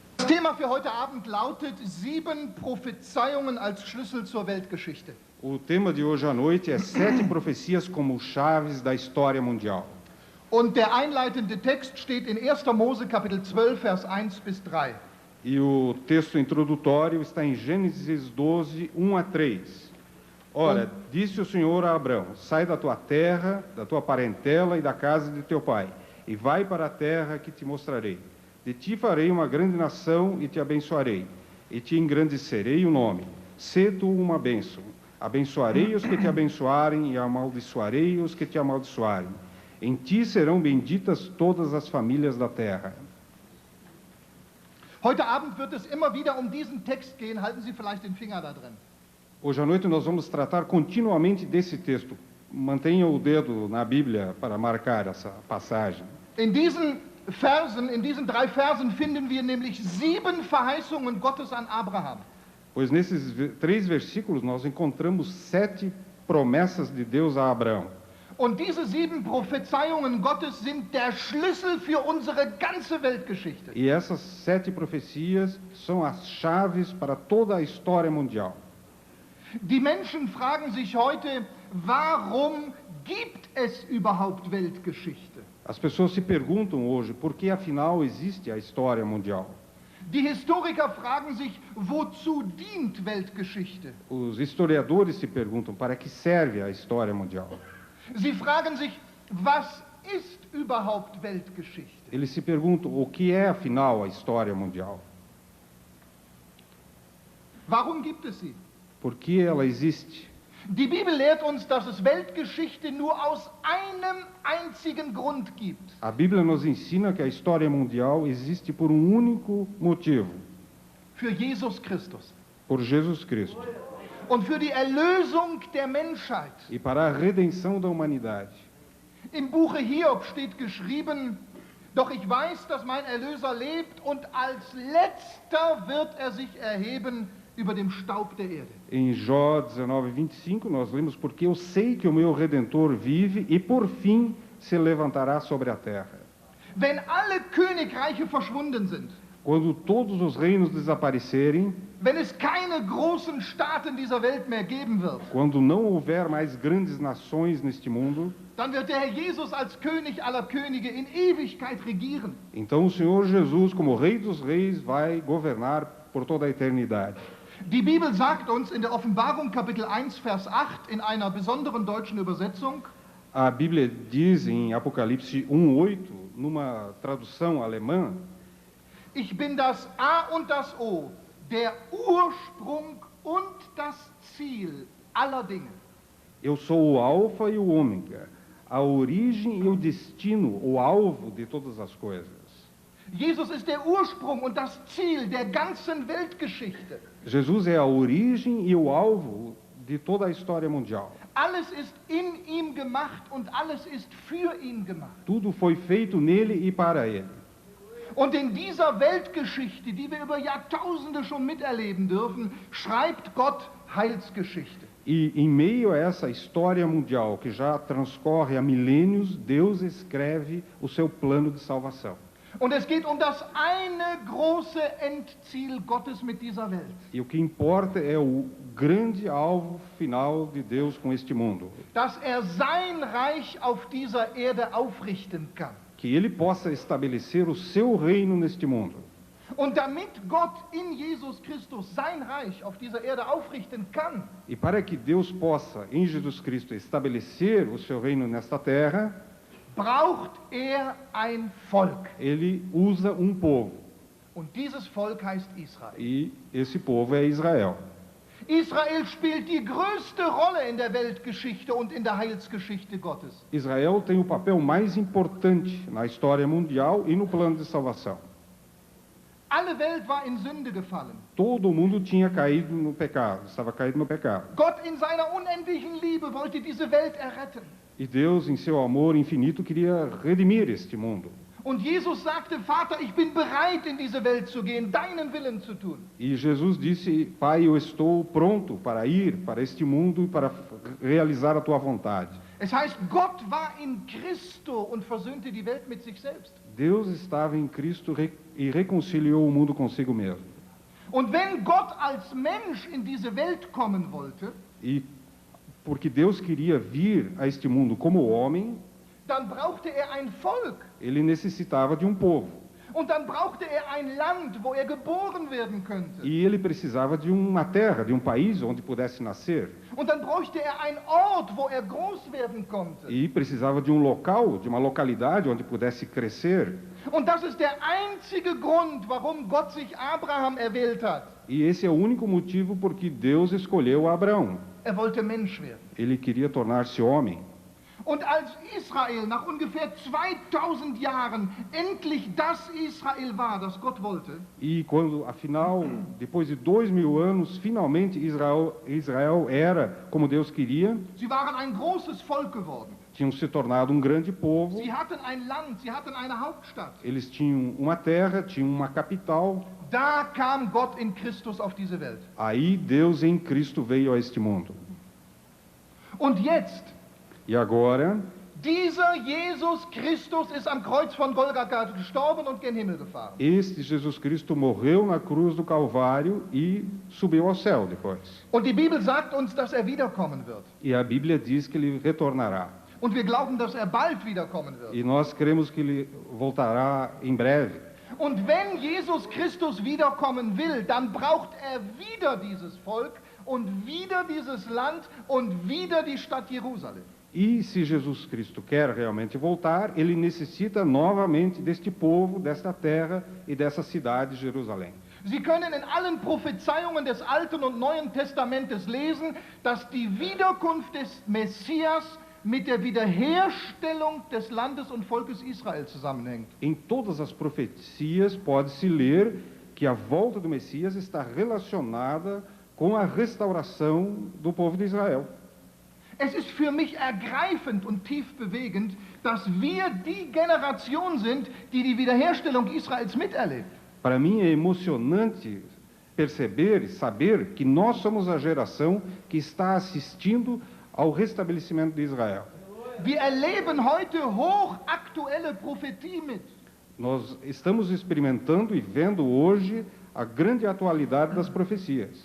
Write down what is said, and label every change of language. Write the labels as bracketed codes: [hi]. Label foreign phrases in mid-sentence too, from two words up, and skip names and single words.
[de] Thema für heute Abend lautet 7 Prophezeiungen als Schlüssel zur Weltgeschichte. [pt] O tema de hoje à noite é 7 profecias como chaves da história mundial. [de] Und der einleitende Text steht in 1. Mose Kapitel 12, Vers 1 bis 3. [pt] E o texto introdutório está em Gênesis 12, 1 a 3. Ora, disse o Senhor a Abrão: sai da tua terra, da tua parentela e da casa de teu pai, e vai para a terra que te mostrarei. De ti farei uma grande nação e te abençoarei, e te engrandecerei o nome. Sê tu uma bênção. Abençoarei os que te abençoarem e amaldiçoarei os que te amaldiçoarem. Em ti serão benditas todas as famílias da terra. [de] Heute Abend wird es immer wieder um diesen Text gehen. Halten Sie vielleicht den Finger da drin. [pt] Hoje à noite nós vamos tratar continuamente desse texto. Mantenha o dedo na Bíblia para marcar essa passagem. [de] In diesen 3 Versen finden wir nämlich 7 Verheißungen Gottes an Abraham. [pt] Pois nesses 3 versículos nós encontramos 7 promessas de Deus a Abraão. [de] Und diese 7 Prophezeiungen Gottes sind der Schlüssel für unsere ganze Weltgeschichte. [pt] E essas 7 profecias são as chaves para toda a história mundial. [de] Die Menschen fragen sich heute, warum gibt es überhaupt Weltgeschichte? [pt] As pessoas se perguntam hoje por que afinal existe a história mundial. [de] Die Historiker fragen sich, wozu dient Weltgeschichte? [pt] Os historiadores se perguntam para que serve a história mundial. [de] Sie fragen sich, was ist überhaupt Weltgeschichte? [pt] Eles se perguntam o que é afinal a história mundial. [de] Warum gibt es sie? [pt] Por que ela existe? [de] Die Bibel lehrt uns, dass es Weltgeschichte nur aus einem einzigen Grund gibt. [pt] A Bíblia nos ensina que a história mundial existe por um único motivo: [de] Für Jesus Christus. [pt] por Jesus Cristo. [de] Und für die Erlösung der Menschheit. [pt] E para a redenção da humanidade. [de] Im Buche Hiob steht geschrieben, doch ich weiß, dass mein Erlöser lebt und als letzter wird er sich erheben über dem Staub der Erde. [pt] Em Jó 19:25 nós lemos: porque eu sei que o meu Redentor vive e por fim se levantará sobre a terra. [de] Wenn alle Königreiche verschwunden sind, [pt] Quando todos os reinos desaparecerem, [de] wenn es keine großen Staaten dieser Welt mehr geben wird, [pt] quando não houver mais grandes nações neste mundo, [de] dann wird der Herr Jesus als König aller Könige in Ewigkeit regieren. [pt] então o Senhor Jesus, como Rei dos Reis, vai governar por toda a eternidade. [de] Die Bibel sagt uns in der Offenbarung Kapitel 1, Vers 8 in einer besonderen deutschen Übersetzung, [pt] A Bíblia diz em Apocalipse 1:8, numa tradução alemã: [de] ich bin das A und das O, der Ursprung und das Ziel aller Dinge. [pt] eu sou o Alfa e o Ômega, a origem e o destino, o alvo de todas as coisas. [de] Jesus ist der Ursprung und das Ziel der ganzen Weltgeschichte. [pt] Jesus é a origem e o alvo de toda a história mundial. [de] Alles ist in ihm gemacht und alles ist für ihn gemacht. [pt] Tudo foi feito nele e para ele. [de] Und in dieser Weltgeschichte, die wir über Jahrtausende schon miterleben dürfen, schreibt Gott Heilsgeschichte. [pt] E em meio a essa história mundial que já transcorre há milênios, Deus escreve o seu plano de salvação. [de] Und es geht um das eine große Endziel Gottes mit dieser Welt. [pt] E o que importa é o grande alvo final de Deus com este mundo. [de] Dass sein Reich auf dieser Erde aufrichten kann. [pt] Que ele possa estabelecer o seu reino neste mundo. [de] Und damit Gott in Jesus Christus sein Reich auf dieser Erde aufrichten kann, [pt] E para que Deus possa, em Jesus Cristo, estabelecer o seu reino nesta terra, [de] braucht ein Volk. [pt] ele usa um povo. [de] Und dieses Volk heißt Israel. [pt] E esse povo é Israel. [de] Israel spielt die größte Rolle in der Weltgeschichte und in der Heilsgeschichte Gottes. [pt] Israel tem o papel mais importante na história mundial e no plano de salvação. [de] Alle Welt war in Sünde gefallen. [pt] Todo mundo tinha caído no pecado, estava caído no pecado. [de] Gott in seiner unendlichen Liebe wollte diese Welt erretten. [pt] E Deus, em seu amor infinito, queria redimir este mundo. [de] Und Jesus sagte, Vater, ich bin bereit, in diese Welt zu gehen, deinen Willen zu tun. [pt] E Jesus disse: Pai, eu estou pronto para ir para este mundo e para realizar a tua vontade. [de] Es heißt, Gott war in Christo und versöhnte die Welt mit sich selbst. [pt] Deus estava em Cristo e reconciliou o mundo consigo mesmo. [de] Und wenn Gott als Mensch in diese Welt kommen wollte, [pt] E porque Deus queria vir a este mundo como homem, [de] dann brauchte ein Volk. [pt] ele necessitava de um povo. [de] Und dann brauchte ein Land, wo geboren werden könnte. [pt] E ele precisava de uma terra, de um país onde pudesse nascer. [de] Und dann bräuchte ein Ort, wo groß werden konnte. [pt] E precisava de um local, de uma localidade onde pudesse crescer. [de] Und das ist der einzige Grund, warum Gott sich Abraham erwählt hat. [pt] E esse é o único motivo por que Deus escolheu Abraão. [de] Wollte Mensch werden. [pt] Ele queria tornar-se homem. [de] Und als Israel nach ungefähr 2000 Jahren endlich das Israel war, das Gott wollte, [pt] E quando, afinal, depois de 2000 anos, finalmente Israel era como Deus queria, [de] sie waren ein großes Volk geworden. [pt] tinham se tornado um grande povo. [de] Sie hatten ein Land, sie hatten eine Hauptstadt. [pt] Eles tinham uma terra, tinham uma capital. [de] Da kam Gott in Christus auf diese Welt. [pt] Aí Deus em Cristo veio a este mundo. [de] Und jetzt, [pt] E agora, [de] dieser Jesus Christus ist am Kreuz von Golgatha gestorben und gen Himmel gefahren. [pt] este Jesus Cristo morreu na cruz do Calvário e subiu ao céu depois. [de] Und die Bibel sagt uns, dass wiederkommen wird. [pt] E a Bíblia diz que ele retornará. [de] Und wir glauben, dass bald wiederkommen wird. [pt] E nós cremos que ele voltará em breve. [de] Und wenn Jesus Christus wiederkommen will, dann braucht wieder dieses Volk und wieder dieses Land und wieder die Stadt Jerusalem. [pt] E se Jesus Cristo quer realmente voltar, ele necessita novamente deste povo, desta terra e dessa cidade, Jerusalém. [de] Sie können in allen Prophezeiungen des Alten und Neuen Testamentes lesen, dass die Wiederkunft des Messias mit der Wiederherstellung des Landes und Volkes Israel zusammenhängt. [pt] Em todas as profecias pode-se ler que a volta do Messias está relacionada com a restauração do povo de Israel. [de] Es ist für mich ergreifend und tief bewegend, dass wir die Generation sind, die die Wiederherstellung Israels miterlebt. [pt] Para mim é emocionante perceber e saber que nós somos a geração que está assistindo ao restabelecimento de Israel. [de] Wir erleben heute hochaktuelle Prophetie mit. [pt] Nós estamos experimentando e vendo hoje a grande atualidade das profecias.